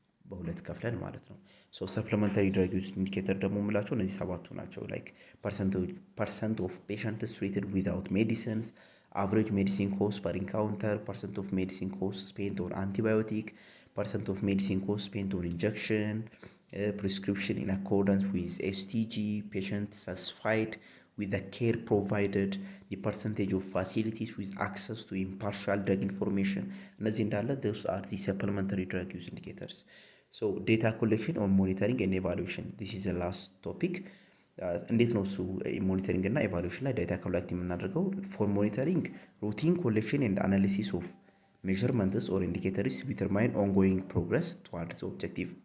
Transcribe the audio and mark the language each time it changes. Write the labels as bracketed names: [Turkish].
[Amharic] በሁለት ከፍለን ማለት ነው። ሶ ሰፕሊመንተሪ ድረግ ዩዝ ኢንዲኬተር ደግሞ የምላቸው እነዚህ 7ቱ ናቸው። [English] ላይክ ፐርሰንት ኦፍ ፔሸንትስ ትሪትድ ዊዛውት ሜዲሲንስ፣ አቨሬጅ ሜዲሲን ኮስት ፐር ኢንካውንተር፣ ፐርሰንት ኦፍ ሜዲሲን ኮስት ስፔንት ኦን አንቲባዮቲክ፣ ፐርሰንት ኦፍ ሜዲሲን ኮስት ስፔንት ኦን ኢንጀክሽን፣ prescription in accordance with STG, patient satisfied with the care provided, the percentage of facilities with access to impartial drug information. [Amharic] እነዚህ እንዳለ [English] those are the supplementary drug use indicators. So data collection or monitoring and evaluation, this is the last topic. [Amharic] እንዴት ነው እሱ ሞኒተሪንግ እና ኤቫሉዌሽን ላይ ዳታ ኮሌክት የምናደርገው? [English] ፎር ሞኒተሪንግ ሩቲን ኮሌክሽን ኤንድ አናሊሲስ ኦፍ measurements or indicators determine ongoing progress towards the objective.